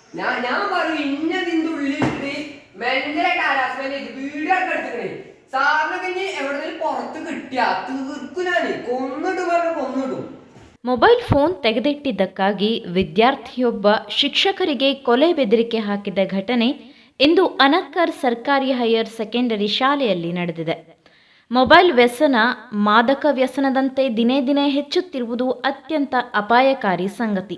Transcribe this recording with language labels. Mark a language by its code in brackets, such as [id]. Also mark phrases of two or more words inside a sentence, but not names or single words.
[ml] ഞാൻ പറയും ഇന്നതിന്റെ ഉള്ളിലിട്ട് മെന്റലായിട്ട് [en] harassment video [ml] ഒക്കെ എടുത്തിക്കണേ. സാറിനൊക്കെ ഇനി എവിടെയെങ്കിലും പുറത്ത് കിട്ടിയാ തീർക്കുനാണ്, കൊന്നിടും പറഞ്ഞ കൊന്നിടും. [en] mobile phone [kn] ತೆಗೆದಿಟ್ಟಿದ್ದಕ್ಕಾಗಿ ವಿದ್ಯಾರ್ಥಿಯೊಬ್ಬ ಶಿಕ್ಷಕರಿಗೆ ಕೊಲೆ ಬೆದರಿಕೆ ಹಾಕಿದ ಘಟನೆ ಇಂದು ಅನಕ್ಕರ್ ಸರ್ಕಾರಿ [en] higher secondary [kn] ಶಾಲೆಯಲ್ಲಿ ನಡೆದಿದೆ. ಮೊಬೈಲ್ ವ್ಯಸನ ಮಾದಕ ವ್ಯಸನದಂತೆ ದಿನೇ ದಿನೇ ಹೆಚ್ಚುತ್ತಿರುವುದು ಅತ್ಯಂತ ಅಪಾಯಕಾರಿ ಸಂಗತಿ.